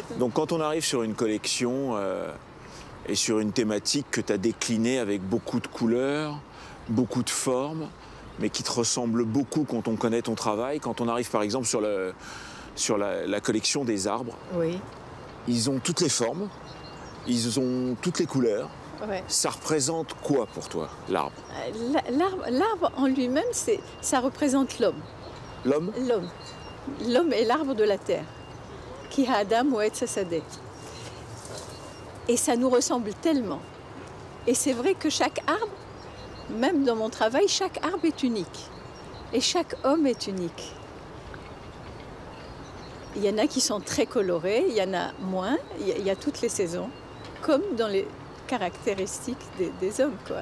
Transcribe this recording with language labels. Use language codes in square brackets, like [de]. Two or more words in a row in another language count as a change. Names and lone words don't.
[fr] donc quand on arrive sur une collection et sur une thématique que tu as déclinée avec beaucoup de couleurs, beaucoup de formes, mais qui te ressemble beaucoup quand on connaît ton travail, quand on arrive par exemple sur la collection des arbres, oui. Ils ont toutes les formes, ils ont toutes les couleurs. Ouais. Ça représente quoi pour toi, l'arbre? L'arbre en lui-même, ça représente l'homme. L'homme? L'homme est l'arbre de la terre. [he] כי האדם עץ השדה. [fr] Et ça nous ressemble tellement. Et c'est vrai que chaque arbre, même dans mon travail, chaque arbre est unique. Et chaque homme est unique. Il y en a qui sont très colorés, il y en a moins, il y a toutes les saisons, comme dans les caractéristiques des hommes, quoi.